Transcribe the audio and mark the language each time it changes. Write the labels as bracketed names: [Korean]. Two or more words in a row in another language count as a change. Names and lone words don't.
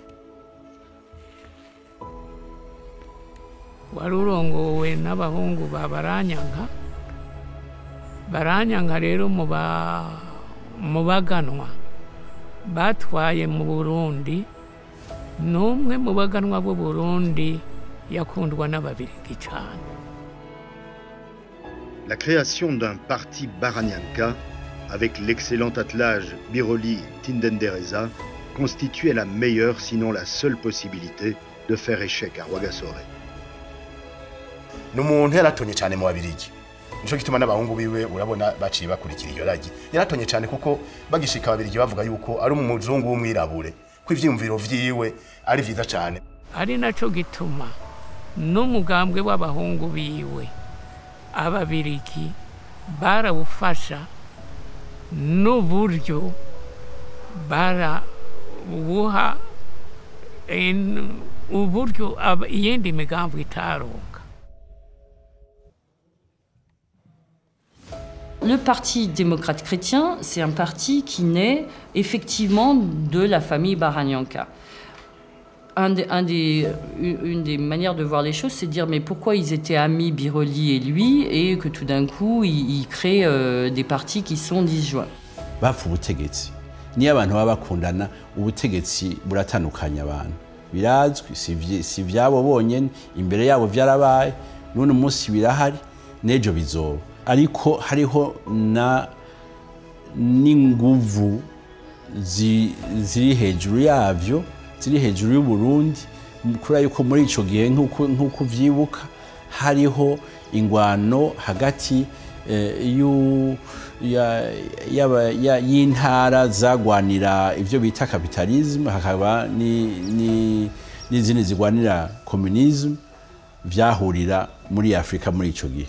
[Rundi] Warurongowe n'abahungu babaranyanka, baranyanka rero mu baganwa batwaye mu Burundi, n'umwe mu baganwa b'u Burundi yakundwa n'ababirigi cyane. [French] La création d'un parti Baranyanka, avec l'excellent attelage Biroli Tindendereza, constituait la meilleure, sinon la seule possibilité de faire échec à Rwagasore. [Rundi] N'umuntu yaratonye cyane mu babirigi. Nico gituma n'abahungu biwe urabona baciye bakurikira iyo ragi. Yaratonye cyane kuko bagishika ababirigi bavuga yuko ari umuzungu w'umwirabure, ko ivyumviro vyiwe ari vyiza cyane. Ari naco gituma n'umugambwe w'abahungu biwe ababirigi barawufasha n'uburyo barawuha uburyo iyindi migambo itaronka. [French] Le Parti démocrate chrétien, c'est un parti qui naît effectivement de la famille Baranyanka. Une des manières de voir les choses, c'est de dire mais pourquoi ils étaient amis, Biroli et lui, et que tout d'un coup, ils créent des partis qui sont disjoints. [Rundi] Bapfa ubutegetsi. Niyo abantu baba bakundana, ubutegetsi buratandukanya abantu. Birazwi, si vyabo bonyene, imbere yabo vyarabaye, none umunsi birahari, nejo bizoba. Ariko hariho n'inguvu ziri hejuru yavyo, ziri hejuru y'u Burundi, kuri yuko muri ico gihe nk'uko vyibuka hariho ingwano hagati y'intara zagwanira ivyo bita capitalisme, hakaba n'izindi zigwanira communisme, vyahurira muri Afrika muri ico gihe.